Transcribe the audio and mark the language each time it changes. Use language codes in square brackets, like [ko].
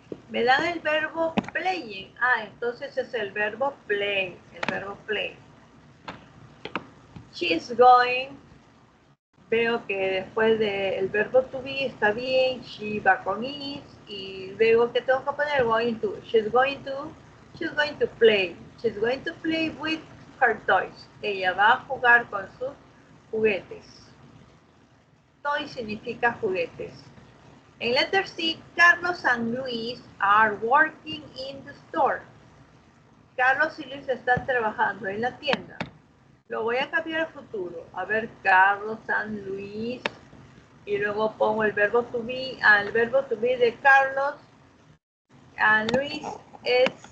[es] Me dan el verbo playing. Ah, entonces es el verbo play, el verbo play. [en] She's going. [es] Veo que después del verbo to be está bien, she va con is, y luego que tengo que poner going to. [en] She's going to play. She's going to play with her toys. [es] Ella va a jugar con sus juguetes. Toy significa juguetes. [en] En letter C, Carlos and Luis are working in the store. [es] Carlos y Luis están trabajando en la tienda. Lo voy a cambiar al futuro. A ver, Carlos and Luis. Y luego pongo el verbo to be. El verbo to be de Carlos and Luis es